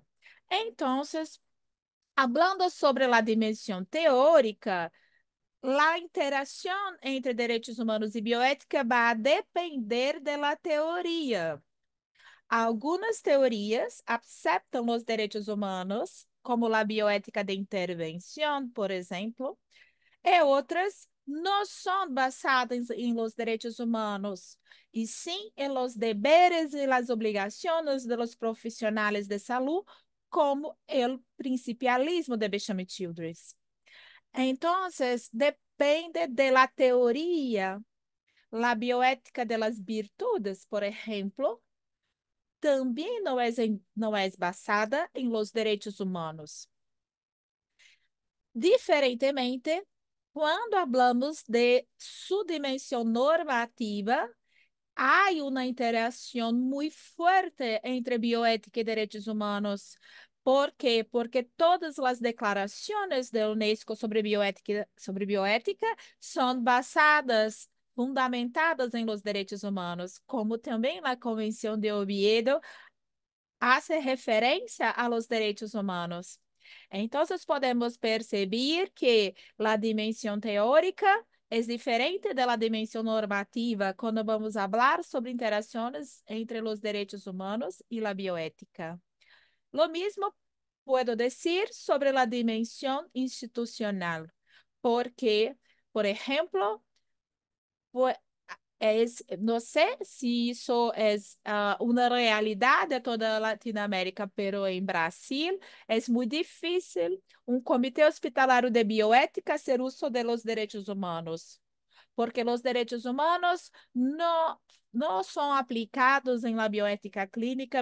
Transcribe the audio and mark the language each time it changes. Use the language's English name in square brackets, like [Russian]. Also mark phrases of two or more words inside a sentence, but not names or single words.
[Portuguese] Então, falando sobre a dimensão teórica, a interação entre direitos humanos e bioética vai depender da teoria. Algumas teorias aceitam os direitos humanos, como a bioética de intervenção, por exemplo, e outras não são basadas em los direitos humanos, e sim em [Spanish] los deberes [Portuguese] e las obrigações de los profissionais de saúde, como o principialismo de Bechame Childress. Então, depende da teoria. A bioética de las virtudes, por exemplo, também não é basada em los direitos humanos. Diferentemente, quando hablamos de sua dimensão normativa, há uma interação muito forte entre bioética e direitos humanos. ¿Por quê? Porque todas as declarações da Unesco sobre bioética são basadas, fundamentadas em los direitos humanos, como também a Convenção de Oviedo hace referência a los direitos humanos. Então, podemos perceber que a dimensão teórica é diferente da dimensão normativa quando vamos falar sobre interações entre os direitos humanos e a bioética. [Spanish] Lo mismo puedo decir sobre [Portuguese] a dimensão institucional, porque, por exemplo, não sei se isso é uma realidade de toda a Latinoamérica, pero em Brasil é muito difícil um comitê hospitalário de bioética ser uso de los direitos humanos, porque os direitos humanos não são aplicados em la bioética clínica.